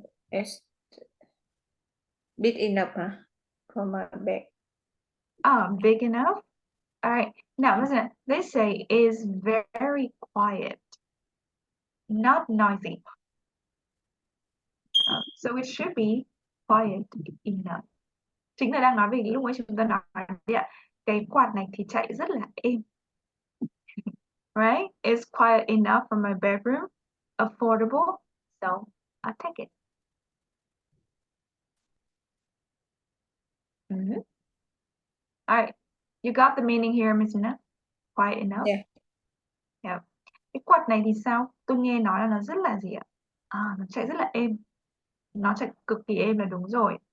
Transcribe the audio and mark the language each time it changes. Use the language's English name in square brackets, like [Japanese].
[English] It's big enough, huh? For my bag. Big enough? All right. Now, listen, they say is very quiet, not noisy. So it should be quiet enough. [Vietnamese] Chính là đang nói về lúc ấy chúng ta nói đấy ạ. Cái quạt này thì chạy rất là êm. [English] Right? It's quiet enough for my bedroom. Affordable. So I'll take it. All right. You got the meaning here, Miss Nina? Quiet enough? Yeah. Yeah. [Vietnamese] Cái quạt này thì sao? Tôi nghe nói là nó rất là gì ạ? Nó chạy rất là êm. Nó chạy cực kỳ êm là đúng rồi.